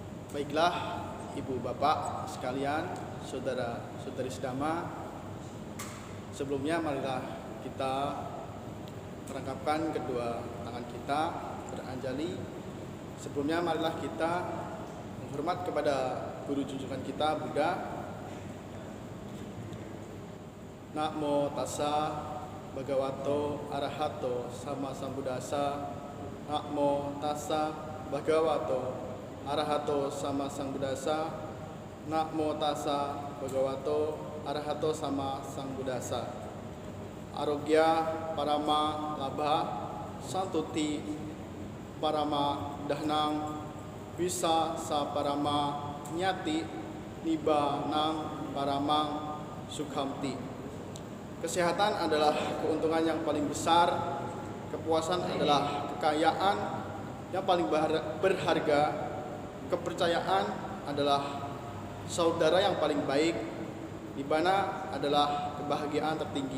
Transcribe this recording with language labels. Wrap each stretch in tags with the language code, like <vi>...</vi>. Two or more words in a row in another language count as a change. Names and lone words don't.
<id>Baiklah, ibu bapak sekalian, saudara-saudari sedama, sebelumnya marilah kita merangkapkan kedua tangan kita beranjali. Sebelumnya marilah kita menghormat kepada guru junjungan kita, Buddha.</id> <pi>Namo tassa bhagavato arahato sama sambuddhassa. Namo tassa bhagavato arahato sama sambuddhassa. Namo tassa bhagavato arahato sama sambuddhassa. Arogya parama labha santuti parama dahnang bisa sa parama nyati nibanang paramang sukhamti.</pi> <id>Kesehatan adalah keuntungan yang paling besar, kepuasan adalah kekayaan yang paling berharga, kepercayaan adalah saudara yang paling baik, nibbana adalah kebahagiaan tertinggi.</id>